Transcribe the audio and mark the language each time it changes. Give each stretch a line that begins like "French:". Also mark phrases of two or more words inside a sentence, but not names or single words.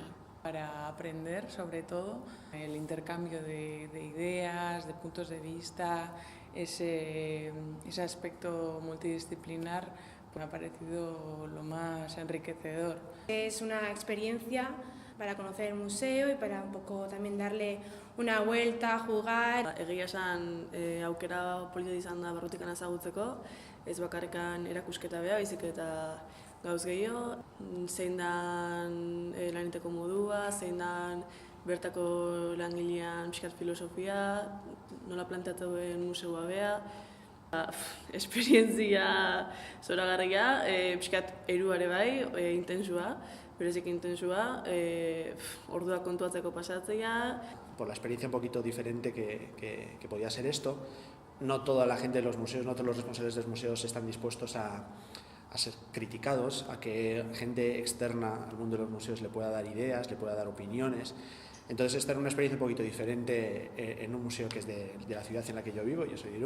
Spanish: Para aprender, sobre todo, el intercambio de ideas, de puntos de vista, ese aspecto multidisciplinar me ha parecido lo más enriquecedor. Es una experiencia para conocer el museo y para un poco también darle una vuelta, jugar.
Basque: Egia esan aukera polita izan da barrutikan ezagutzeko, ez bakarrikan erakusketa bea, baizik eta gauz gehiago, zein dan laniteko modua, zein dan bertako langilean pixkat filosofia, nola planteatu den museua bea. Esperientzia zoragarria, pixkat eruare bai, intensua, berezik intensua, orduak kontuatzeko pasatzea.
Spanish: Por la experiencia un poquito diferente que podía ser esto, no toda la gente de los museos, no todos los responsables de los museos están dispuestos a ser criticados, a que gente externa al mundo de los museos le pueda dar ideas, le pueda dar opiniones. Entonces esta era una experiencia un poquito diferente en un museo que es de la ciudad en la que yo vivo, yo soy de Irún.